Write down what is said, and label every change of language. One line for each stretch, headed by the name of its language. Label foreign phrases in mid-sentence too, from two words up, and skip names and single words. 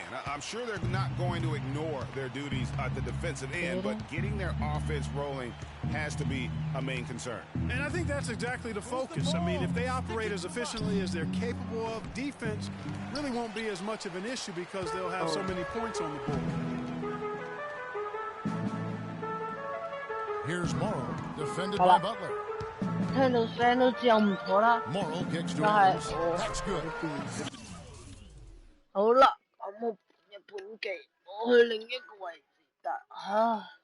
English: I'm sure they're not going to ignore their duties at the defensive end, but getting their offense rolling has to be a main concern. And I think that's exactly the focus. I mean, if they operate as efficiently as they're capable of, defense really won't be as much of an issue because they'll have so many points on the board. Here's Morrow, defended by Butler.
Cantonese: 聽到聲都知我唔妥啦。
English: Morrow kicks to
Cantonese: 但係
English: Adams. That's good.
Cantonese: 好啦，我冇日本記，我去另一個位置得啊。